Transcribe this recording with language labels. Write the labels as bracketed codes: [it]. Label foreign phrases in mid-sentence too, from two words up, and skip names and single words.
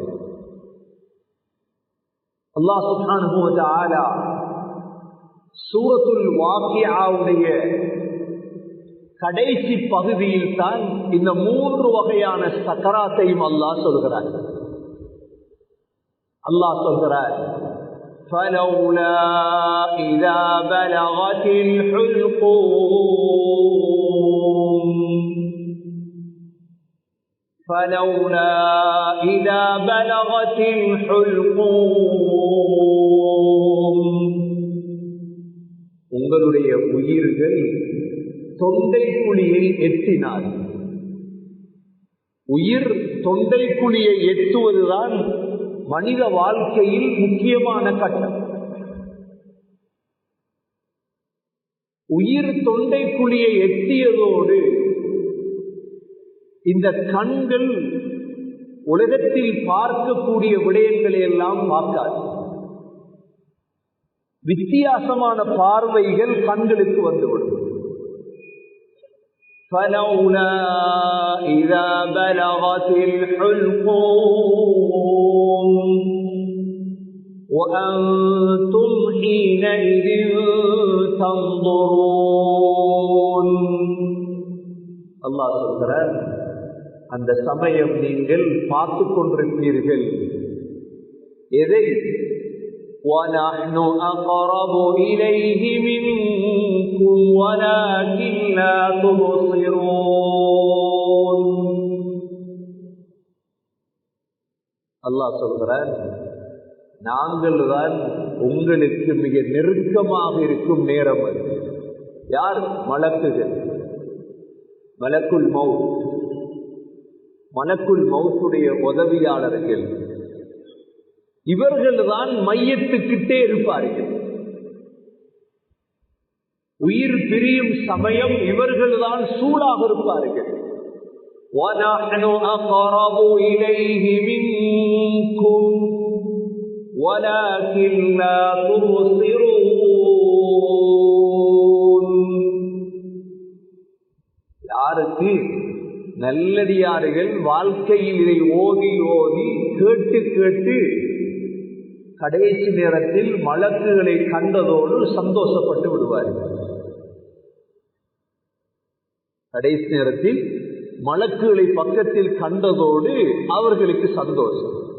[ta] அல்லாஹ் [ar] سبحانه وتعالى [ta] சூரத்துல் வாக்கியாவுடைய கடைசி பகுதியில் தான் இந்த 3 வகையான சக்கராத்தையும் அல்லாஹ் சொல்கிறார். அல்லாஹ் சொல்கிறார், [ar] فَلَوْلَا إِذَا بَلَغَتِ الْحُلْقُومَ فَلَوْلَا إِذَا بَلَغَتِ الْحُلْقُومَ [ta] உங்களுடைய உயிர்கள் தொண்டை குழியை எட்டினார். உயிர் தொண்டை குழியை எட்டுவதுதான் மனித வாழ்க்கையில் முக்கியமான கட்டம். உயிர் தொண்டை குழியை எட்டியதோடு இந்த கண்கள் உலகத்தில் பார்க்கக்கூடிய விடயங்களை எல்லாம் பார்க்காது. வித்தியாசமான பார்வைகள் கண்களுக்கு வந்துவிடும். [ar] فَلَوْلَا إِذَا بَلَغَتِ الْحُلْقُومَ وَأَنْتُمْ حِينَئِذٍ تَنْظُرُونَ [ta] அல்லாஹ் சொல்கிறார், அந்த சமயம் நீங்கள் பார்த்து கொண்டிருப்பீர்கள். எதை? [ar] وَنَحْنُ أَقْرَبُ إِلَيْهِ مِنْكُمْ منكم ولكن لا تبصرون. [ta] அல்லாஹ் சொல்கிறார், நாங்கள் தான் உங்களுக்கு மிக நெருக்கமாக இருக்கும் நேரம் அது. யார்? மலக்குகள். மலக்குல் மௌத், மலக்குல் மௌத்துடைய உதவியாளர்கள். இவர்கள் தான் மையத்துக்கிட்டே இருப்பார்கள். உயிர் பிரியும் சமயம் இவர்கள் தான் சூழாக இருப்பார்கள். [ar] وَنَحْنُ أَقْرَبُ إِلَيْهِ مِنكُمْ وَلَكِنْ لَا تُبْصِرُونَ. [ta] யாருக்கு? நல்லடியார்கள் வாழ்க்கையில் இதை ஓதி ஓதி கேட்டு கேட்டு கடைசி நேரத்தில் மலக்குகளை கண்டதோடு சந்தோஷப்பட்டு விடுவார்கள். கடைசி நேரத்தில் மலக்குகளை பக்கத்தில் கண்டதோடு அவர்களுக்கு சந்தோஷம்.